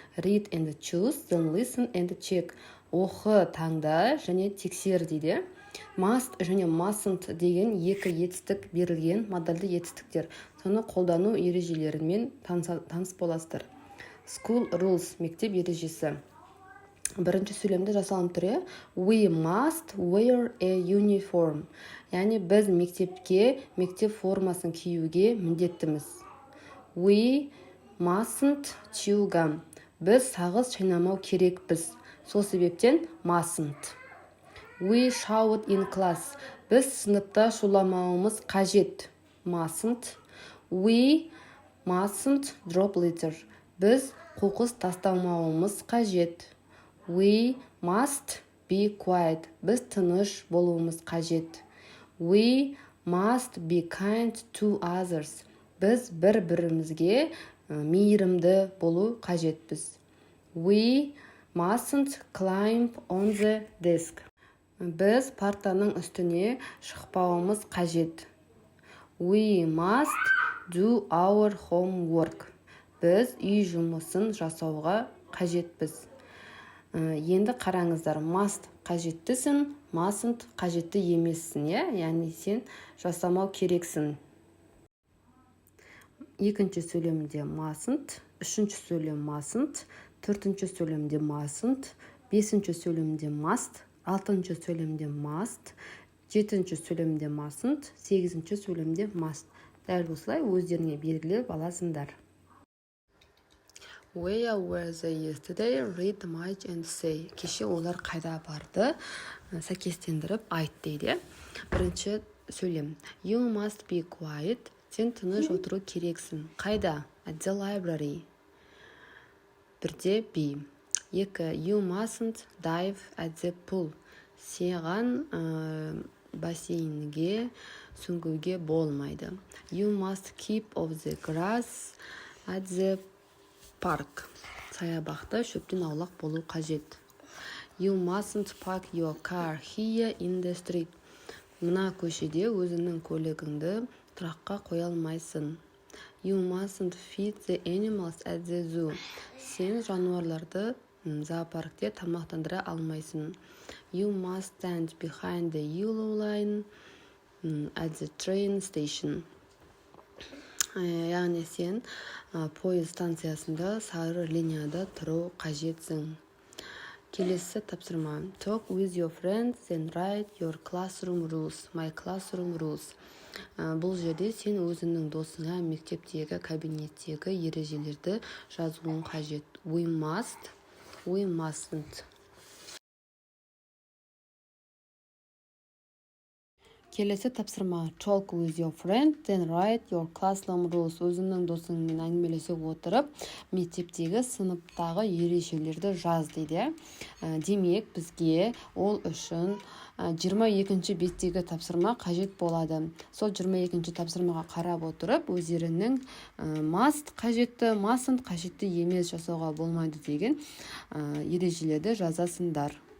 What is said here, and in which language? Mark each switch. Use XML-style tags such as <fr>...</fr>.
<en>Read and choose, then listen and check.</en> <kk>Оқы, таңда және тексер дейді. Must және mustn't деген екі етістік берілген модальді етістіктер. Соны қолдану ережелерімен таныс боласыздар.</kk> <en>School rules,</en> <kk>мектеп ережесі. Бірінші сөйлемді жасалым түрі</kk> <en>we must wear a uniform.</en> <kk>Яғни біз мектепке мектеп формасын киюге міндеттіміз.</kk> <en>We mustn't chew gum.</en> <kk>Біз сағыз шайнамау керекпіз. Сол себептен mustn't.</kk> <en>We shout in class.</en> <kk>Біз сыныпта шуламауымыз қажет.</kk> <en>Mustn't. We mustn't drop litter.</en> <kk>Біз қоқыс тастамауымыз қажет.</kk> <en>We must be quiet.</en> <kk>Біз тыныш болуымыз қажет.</kk> <en>We must be kind to others.</en> <kk>Біз бір-бірімізге мейірімді болу қажетпіз.</kk> <en>We mustn't climb on the desk.</en> <kk>Біз партаның үстіне шықпауымыз қажет.</kk> <en>We must do our homework.</en> <kk>Біз үй жұмысын жасауға қажетпіз. Енді қараңыздар, must қажеттісің, mustn't қажетті емессің, яғни сен жасамау керексің. Екінші сөйлемде mustn't, үшінші сөйлем mustn't, төртінші сөйлемде mustn't, бесінші сөйлемде must, алтыншы сөйлемде must, жетінші сөйлемде mustn't, сегізінші сөйлемде must. Дәл осылай өздеріңе белгілеп аласыңдар.</kk> <en>Where were they yesterday? Read, match and say.</en> <kk>Кеше олар қайда барды? Сәйкестендіріп айт дейді. Бірінші сөйлем.</kk> <en>You must be quiet.</en> <kk>Сен тыныш отыру керексің. Қайда?</kk> <en>At the library.</en> <kk>Бірде be. Екі.</kk> <en>You mustn't dive at the pool.</en> <kk>Саған бассейнге сүңгуге болмайды.</kk> <en>You must keep off the grass at the park.</en> <kk>Саябақта шөптен аулақ болу қажет.</kk> <en>You mustn't park your car here in the street.</en> <kk>Мына көшеде өзіңнің көлігіңді тұраққа қоя алмайсың.</kk> <en>You mustn't feed the animals at the zoo.</en> <kk>Сен жануарларды зоопаркте тамақтандыра алмайсың.</kk> <en>You must stand behind the yellow line at the train station.</en> <kk>Яғни сен пойыз станциясында сары линияда тұру қажетсің. Келесі тапсырма.</kk> <en>Talk with your friends and write your classroom rules. My classroom rules.</en> <kk>Бұл жерде сен өзіңнің досыңа мектептегі кабинеттегі ережелерді жазуың қажет.</kk> <en>We must, we mustn't.</en> <kk>Келесі тапсырма.</kk> <en>Talk with your friend, then write your classroom rules.</en> <kk>Өзіңнің досыңмен әңгімелесе отырып, мектептегі сыныптағы ережелерді жаз дейді. Демек, бізге ол үшін 22-ші беттегі тапсырма қажет болады. Сол 22-ші тапсырмаға қарап отырып, өздерінің must қажетті, mustn't қажетті емес жасауға болмайды деген ережелерді жазасыңдар.</kk>